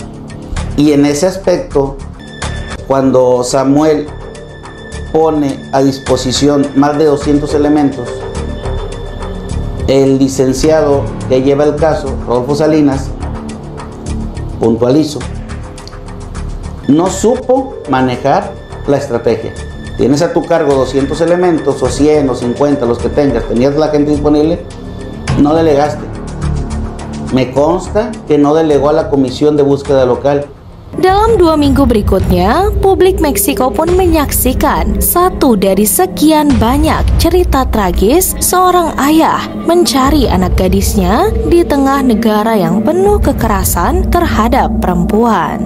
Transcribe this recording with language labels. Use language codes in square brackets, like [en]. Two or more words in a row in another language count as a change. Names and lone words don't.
[es] Y en ese aspecto, cuando Samuel pone a disposición más de 200 elementos, el licenciado que lleva el caso, Rodolfo Salinas, puntualizo, no supo manejar la estrategia. Tienes a tu cargo 200 elementos, o 100 o 50, los que tengas, tenías la gente disponible, no delegaste. Me consta que no delegó a la comisión de búsqueda local. [id] Dalam 2 minggu berikutnya, publik Meksiko pun menyaksikan satu dari sekian banyak cerita tragis seorang ayah mencari anak gadisnya di tengah negara yang penuh kekerasan terhadap perempuan.